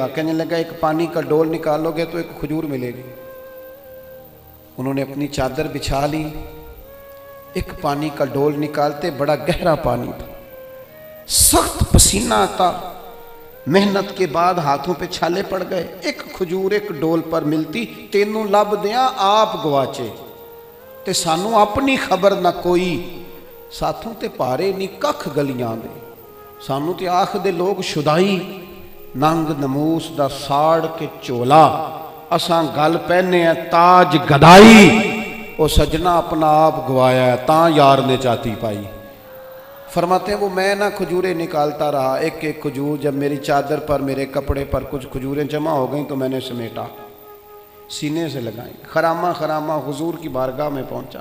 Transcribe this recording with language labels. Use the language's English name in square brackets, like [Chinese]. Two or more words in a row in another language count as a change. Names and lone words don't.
[Urdu] کہنے لگا ایک پانی کا ڈول نکالو گے تو ایک کھجور ملے گی۔ انہوں نے اپنی چادر بچھا لی، ایک پانی کا ڈول نکالتے، بڑا گہرا پانی تھا، سخت پسینہ آتا، محنت کے بعد ہاتھوں پہ چھالے پڑ گئے، ایک کھجور ایک ڈول پر ملتی، [Punjabi] تینوں لب دیاں آپ گواچے تے سانوں اپنی خبر نہ کوئی، ساتھوں تے پارے نہیں ککھ گلیاں دے، سانوں تے آخ دے لوگ شدائی، ننگ نموس دا ساڑ کے چولا، اساں گل پہنے ہیں تاج گدائی، او سجنا اپنا آپ گوایا ہے تاں یار نے چاتی پائی۔ [Urdu] فرماتے ہیں وہ میں نہ کھجوریں نکالتا رہا، ایک ایک کھجور، جب میری چادر پر میرے کپڑے پر کچھ کھجوریں جمع ہو گئیں تو میں نے سمیٹا، سینے سے لگائیں، خرامہ خرامہ حضور کی بارگاہ میں پہنچا۔